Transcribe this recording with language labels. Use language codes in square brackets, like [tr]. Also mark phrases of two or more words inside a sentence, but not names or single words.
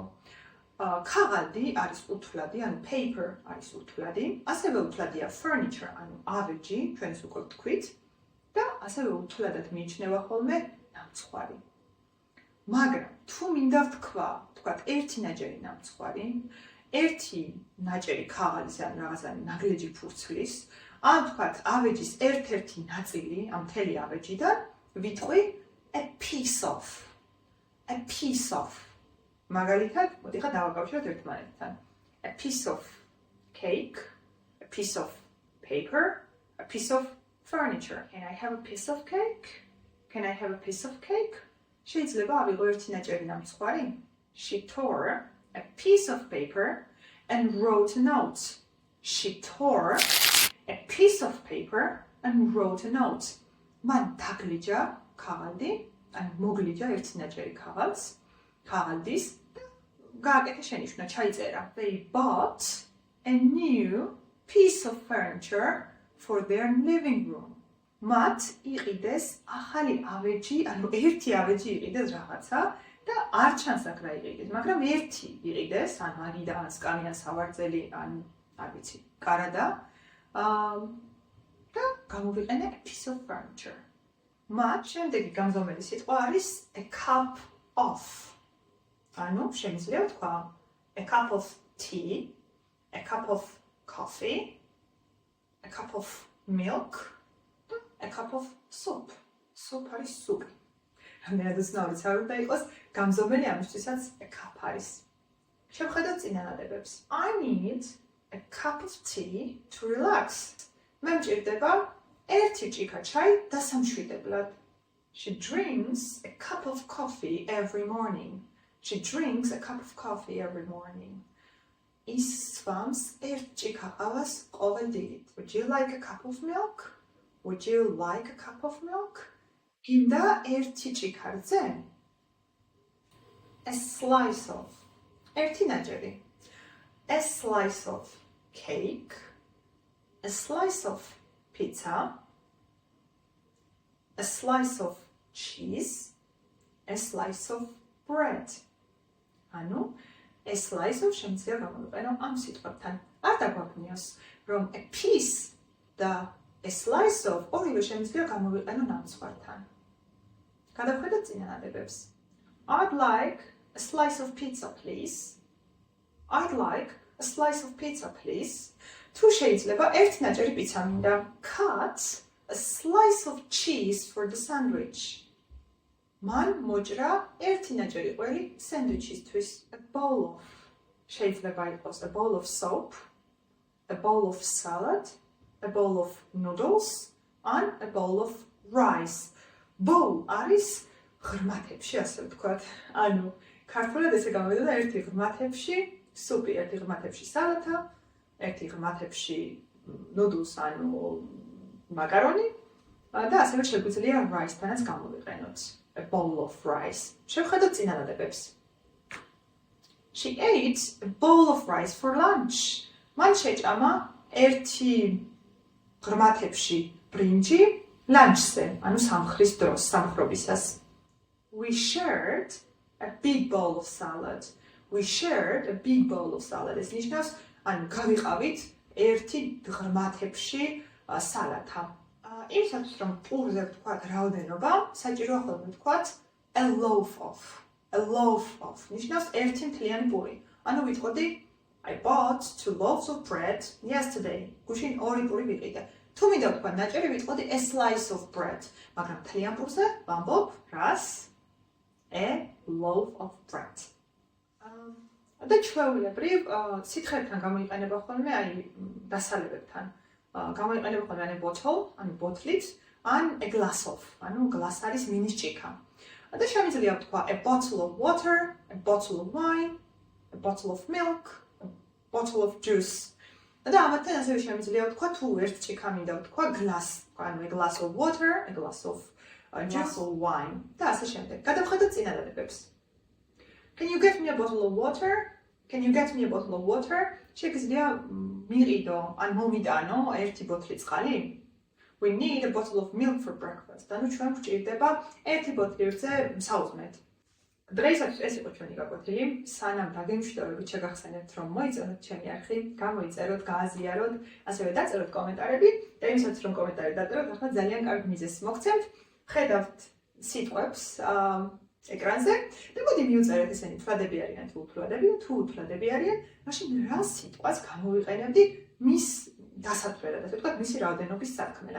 [ka] ქაღალდი არის უთვლადი, ანუ paper არის უთვლადი, ასევე უთვლადია furniture, ანუ ავეჯი, ჩვენს უკვე ვთქვით, და ასევე უთვლადად მიიჩნევა ხოლმე ნამცხვარი. მაგრამ თუ მინდა ვთქვათ, ერთი ნაჭერი ნამცხვარი, ერთი ნაჭერი ქაღალდის ან რაღაცა ნაგლეჯი ფურცლის, ან ვთქვათ, ავეჯის ერთ-ერთი ნაწილი, ამ მთელი ავეჯიდან, ვიტყვი [en] a piece of. [ka] მაგალითად, მოდი ხა დავაკავშიროთ ერთმანეთთან. [en] A piece of cake, a piece of paper, a piece of furniture. Can I have a piece of cake? Can I have a piece of cake? [ka] შეიძლება ავიღო ერთი ნაჭერი ნამცხვარი? [en] She tore a piece of paper and wrote a note. She tore a piece of paper and wrote a note. [ka] მან დაგლიჯა ქაღალდი, ან მოგლიჯა ერთი ნაჭერი ქაღალდის და გააკეთა შენიშვნა, ჩაიწერა. [en] They bought a new piece of furniture for their living room. [ka] მათ იყიდეს ახალი ავეჯი, ანუ ერთი ავეჯი იყიდეს რაღაცა და არ ჩანს აქ რა იყიდეს, მაგრამ ერთი იყიდეს, ან მაგიდა, ან სკამი, ან სავარძელი, ან არ ვიცი, კარადა. და გამოვიყენე [en] a piece of furniture. [ka] მათ შემდეგი გამზომელი სიტყვა არის [en] a cup of. [ka] ანუ შემიძლია ვთქვა [en] a cup of tea, a cup of coffee, a cup of milk, a cup of soup. [ka] Soup არის სუპი. რამდენად უცნაური არ უნდა იყოს, გამზომელი ამისთვისაც [en] a cup [ka] არის. შევხედოთ წინანადებებს. [en] I need a cup of tea to relax. [ka] მე მჭირდება ერთი ჭიქა ჩაი დასამშვიდებლად. [en] She drinks a cup of coffee every morning. She drinks a cup of coffee every morning. [ka] ის სვამს ერთ ჭიქა ყავას ყოველდღიურად. [en] Would you like a cup of milk? Would you like a cup of milk? [ka] გინდა ერთი ჭიქა რძე? [en] A slice of. [ka] ერთი ნაჭერი. [en] A slice of cake. A slice of pizza. A slice of cheese. A slice of bread. ანუ a slice of [ka] შემიძლია გამოვიყენო ამ სიტყვებთან. არ დაგვაქვს რომ [en] a piece [ka] და [en] a slice of [ka] ორივე შემიძლია გამოვიყენო ნამცხვართან. გადავხედოთ წინანადებებს. [en] I'd like a slice of pizza, please. I'd like a slice of pizza, please. [ka] თუ შეიძლება ერთი ნაჭერი პიცა მინდა. [en] Cut a slice of cheese for the sandwich. [ka] მან მოჭრა ერთი ნაჭერი ყველი სენდვიჩისთვის. [en] A bowl of. [ka] შეიძლება იყოს [en] a bowl of soup, a bowl of salad, a bowl of noodles, and a bowl of rice. [ka] Bowl არის ღრმათებში, ასე ვთქვათ. ანუ ქართულად ესე გამოვიდა ერთი ღრმათებში სუპი, ერთი ღრმათებში სალათა, ერთი ღრმათებში noodles, ანუ მაკარონი და ასევე შეგვიძლია rice-თანაც გამოვიყენოთ. [en] A bowl of rice. [ka] შევხედოთ წინანადებებს. [en] She ate a bowl of rice for lunch. [ka] მან შეჭამა ერთი ღრმათებში ბრინჯი lunch-ზე, ანუ სამხრის დროს, სამხრობისას. [en] We shared a big bowl of salad. We shared a big bowl of salad. [ka] ეს ნიშნავს, ანუ გავიყავით ერთი ღრმათებში სალათა. იმისათვის რომ პურზე ვთქვათ რაოდენობა, საჭიროა ხოლმე ვთქვათ [en] a loaf of. A loaf of. [ka] ნიშნავს ერთი მთლიანი პური. ანუ ვიტყოდი [en] I bought 2 loaves of bread yesterday. [ka] გუშინ 2 პური ვიყიდე. თუ მინდა ვთქვა ნაჭერი, ვიტყოდი [en] a slice of bread. [ka] მაგრამ მთლიან პურზე ვამბობ რას? [en] A loaf of bread. [ka] და ჩვეულებრივ სითხეებთან გამოიყენება ხოლმე აი დასალებებთან. გამოიყენება ხოლმე ან bottle, ანუ ბოთლით, ან [en] a glass of, [ka] ანუ glass არის მინის ჭიქა. და შემიძლია ვთქვა [en] a bottle of water, a bottle of wine, a bottle of milk, a bottle of juice. [ka] და ამათთან ასევე შემიძლია ვთქვა თუ ერთ ჭიქა მინდა ვთქვა glass, ანუ [en] a glass of water, a glass of glass of wine [ka] და ასე შემდეგ. გადავხედოთ წინადადებებს. [en] Can you get me a bottle of water? Can you get me a bottle of water? [ka] შეგიძლია მიყიდო ან მომიტანო ერთი ბოთლი წყალი? [en] We need a bottle of milk for breakfast. [ka] ანუ ჩვენ გვჭირდება ერთი ბოთლი რძე საუზმედ. დღეისათვის ეს იყო ჩვენი გაკვეთილი. სანამ დაგემშვიდობებით შეგახსენებთ რომ მოიწეროთ ჩემი არხი, გამოიწეროთ, გააზიაროთ, ასევე დაწეროთ კომენტარები და იმისაც რომ კომენტარი დაწეროთ, ახლა ძალიან კარგი მიზეზი მოგცემთ. ხედავთ სიტყვებს ეკრანზე და მოდი მივწერეთ ესენი თვლადები არიან თუ უთვლადები და თუ უთვლადები არიან, მაშინ რა სიტყვას გამოვიყენებდი მის დასათვლელად, ასე ვთქვათ, მისი რაოდენობის სათქმელად.